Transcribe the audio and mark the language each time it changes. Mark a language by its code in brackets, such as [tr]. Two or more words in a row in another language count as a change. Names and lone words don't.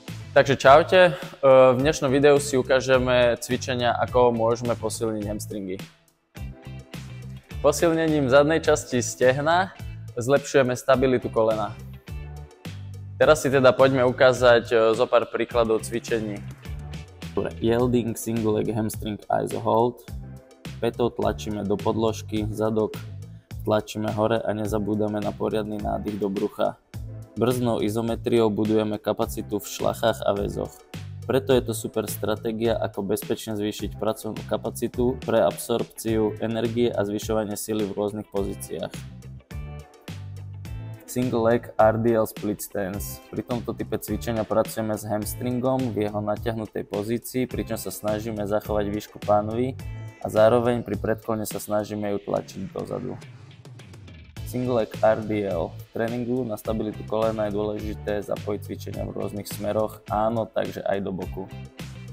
[sk] Takže čaute, v dnešnom videu si ukážeme cvičenia, ako môžeme posilniť hamstringy. Posilnením zadnej časti stehna zlepšujeme stabilitu kolena. Teraz si teda poďme ukázať zo pár príkladov cvičení. [en] Yielding single leg hamstring iso hold. [sk] Pätou tlačíme do podložky, zadok tlačíme hore a nezabúdame na poriadny nádych do brucha. Brzdnou izometriou budujeme kapacitu v šlachách a väzoch. Preto je to super stratégia, ako bezpečne zvýšiť pracovnú kapacitu pre absorpciu energie a zvyšovanie sily v rôznych pozíciách. [en] Single leg RDL split stance. [sk] Pri tomto type cvičenia pracujeme s hamstringom v jeho natiahnutej pozícii, pričom sa snažíme zachovať výšku pánvy a zároveň pri predklone sa snažíme ju tlačiť dozadu. [en] Single leg RDL. [sk] V tréningu na stabilitu kolena je dôležité zapojiť cvičenia v rôznych smeroch, áno, takže aj do boku.